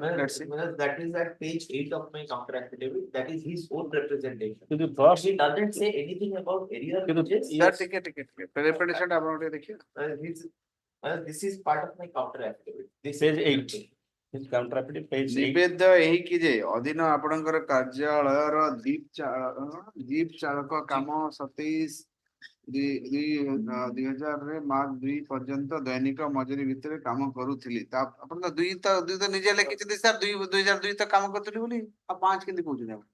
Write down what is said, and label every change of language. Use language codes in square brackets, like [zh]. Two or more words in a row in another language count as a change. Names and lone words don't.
[en] Let's see. That is at page 8 of my counter affidavit. That is his own representation. To the boss, he doesn't say anything about area. Ticket. Representation about देखिए. This is part of my counter affidavit. This page 8. His counter affidavit page 8. [or] ନିବେଦ୍ୟ ଏହିକି ଯେ ଅଧୀନ ଆପଣଙ୍କର କାର୍ଯ୍ୟାଳୟର ଜିପ୍ ଚାଳକ କାମ 27/2000 ମାର୍ଚ୍ଚ 2 ପର୍ଯ୍ୟନ୍ତ ଦୈନିକ ମଜୁରୀ ଭିତରେ କାମ କରୁଥିଲି। ଆପଣ ତ ଦୁଇ ତ ନିଜେ ଲେଖିଛନ୍ତି ସାର୍ 2002 ତ କାମ କରୁଥିଲି ବୋଲି ଆଉ 5 କେମିତି କହୁଛନ୍ତି ଆପଣ?